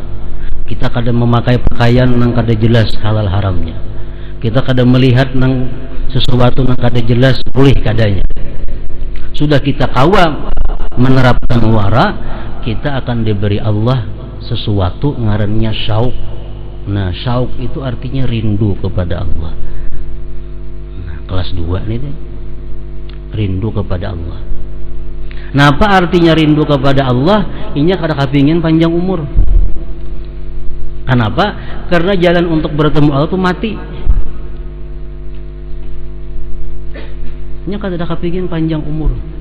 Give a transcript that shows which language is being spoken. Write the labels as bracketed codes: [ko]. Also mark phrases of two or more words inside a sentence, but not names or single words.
[bjn] Kita kada memakai pakaian yang kada jelas halal haramnya. Kita kada melihat nang sesuatu yang kada jelas boleh kadanya. Sudah kita kawa menerapkan wara, kita akan diberi Allah sesuatu ngarannya syauk. Nah, [id] syauk itu artinya rindu kepada Allah. Nah, kelas 2 nih deh. Rindu kepada Allah. Nah, apa artinya rindu kepada Allah? [bjn] Ini kada kepingin panjang umur. [id] Kenapa? Karena jalan untuk bertemu Allah itu mati. Ini kada kepingin panjang umur.